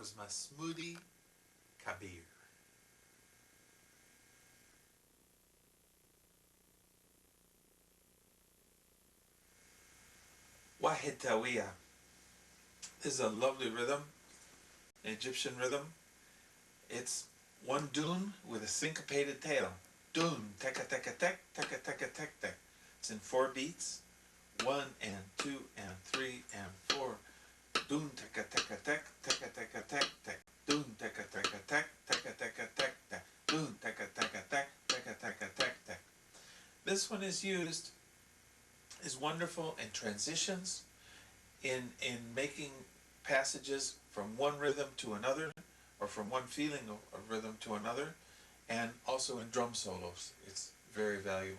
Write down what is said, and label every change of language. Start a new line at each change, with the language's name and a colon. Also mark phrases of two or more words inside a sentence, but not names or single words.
English: smoothie kabir. Wahitawiya. This is a lovely rhythm, an Egyptian rhythm. It's one dun with a syncopated tail. Dun, teka teka tek, teka teka tek tek. It's in 4 beats. 1 and 2 and 3 and 4. Dun teka teka tek, teka teka tek tek. Dun teka teka tek, teka teka tek tek. Dun teka teka tek, teka teka tek tek. This one is wonderful in transitions, in making passages from one rhythm to another, or from one feeling of rhythm to another, and also in drum solos. It's very valuable.